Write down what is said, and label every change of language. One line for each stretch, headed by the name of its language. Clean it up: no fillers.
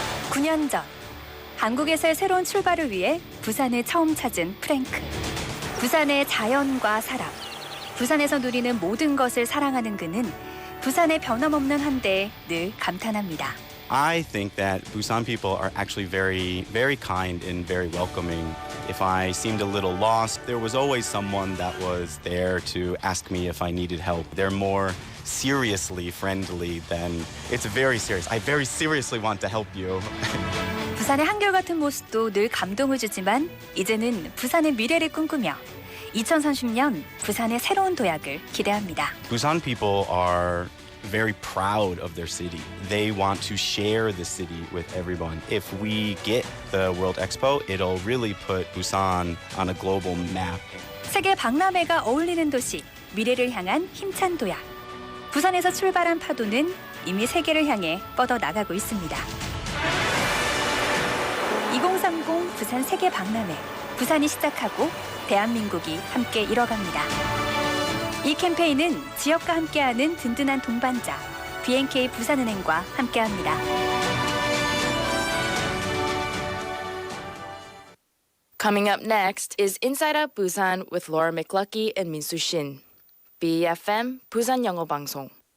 Korean: 9년 전 한국에서의 새로운 출발을 위해 부산을 처음 찾은 프랭크. 부산의 자연과 사람, 부산에서 누리는 모든 것을 사랑하는 그는 부산의 변함없는 한대에 늘 감탄합니다.
English: I think that Busan people are actually very, very kind and very welcoming. If I seemed a little lost, there was always someone that was there to ask me if I needed help. They're more seriously friendly than it's very serious. I very seriously want to help you.
Korean: 부산의 한결같은 모습도 늘 감동을 주지만 이제는 부산의 미래를 꿈꾸며 2030년 부산의 새로운 도약을 기대합니다.
English: Busan people are very proud of their city. They want to share the city with everyone. If we get the World Expo, it'll really put Busan on a global map.
Korean: 세계 박람회가 어울리는 도시, 미래를 향한 힘찬 도약. 부산에서 출발한 파도는 이미 세계를 향해 뻗어나가고 있습니다. 2030 부산 세계 박람회. 부산이 시작하고 대한민국이 함께 이뤄갑니다. 이 캠페인은 지역과 함께하는 든든한 동반자 BNK 부산은행과 함께합니다.
English: Coming up next is Inside Out Busan with Laura McLucky and Minsu Shin.
Korean: BEFM 부산영어방송.